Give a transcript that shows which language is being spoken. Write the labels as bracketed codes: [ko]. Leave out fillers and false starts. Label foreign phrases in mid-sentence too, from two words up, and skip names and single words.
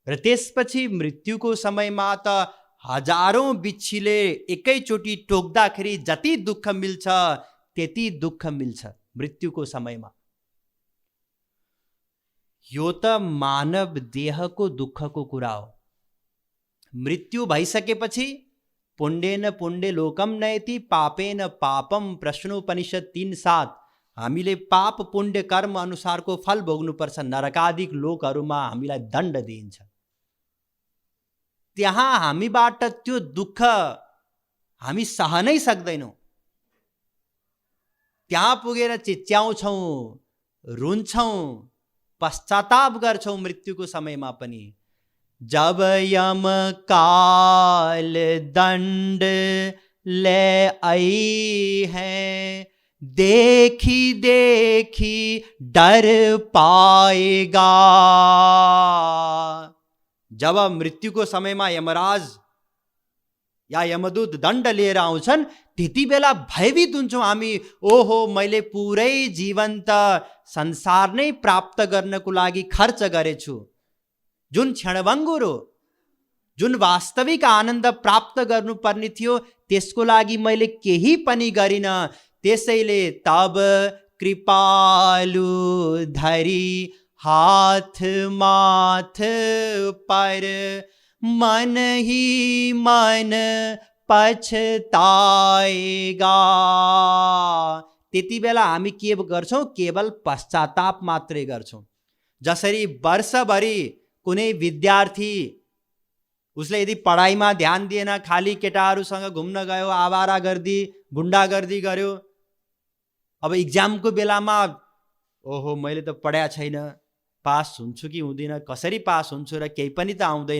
[ne] र त्यसपछि मृत्युको समयमा त हजारौं बिच्छीले एकैचोटि टोक्दाखेरि जति दुःख मिल्छ त्यति दुःख मिल्छ मृत्युको समयमा। यो त मानव देहको दुःखको कुरा हो। मृत्यु भइसकेपछि [sa] पुण्येन पुण्य लोकम नयति पापेन पापम [ne] प्रश्नोपनिषद 3:7 हामीले पाप पुण्य कर्म अनुसारको फल भोग्नुपर्छ। नरकादिक लोकहरूमा हामीलाई दण्ड दिइन्छ। त्यहाँ हामीबाट त्यो दुःख हामी सहनै सक्दैनौँ। त्यहाँ पुगेर चिच्याउँछौँ, रुन्छौँ, पश्चाताप गर्छौँ मृत्युको समयमा पनि। [hi] जब यम काल दंड ले आई है, देखी देखी डर पाएगा। [ne] जब मृत्युको समयमा यमराज या यमदूत दण्ड लिएर आउँछन् त्यति बेला भयभीत हुन्छौँ हामी। ओहो, मैले पुरै जीवन त संसार नै प्राप्त गर्नको लागि खर्च गरेछु। जुन क्षणभङ्गुर हो, जुन वास्तविक आनन्द प्राप्त गर्नुपर्ने थियो त्यसको लागि मैले केही पनि गरिन। [hi] त्यसैले तब कृपालु धरी हाथ माथ पर मन ही मन पछताएगा। [ne] त्यति बेला हामी के गर्छौँ? केवल पश्चाताप मात्रै गर्छौँ। जसरी वर्षभरि कुनै विद्यार्थी उसले यदि पढाइमा ध्यान दिएन, खाली केटाहरूसँग घुम्न गयो, आवारागर्दी गुण्डागर्दी गर्यो, अब इक्जामको बेलामा ओहो मैले त पढाएको छैन, पास हुन्छु कि हुँदिन, कसरी पास हुन्छु र केही पनि त आउँदैन।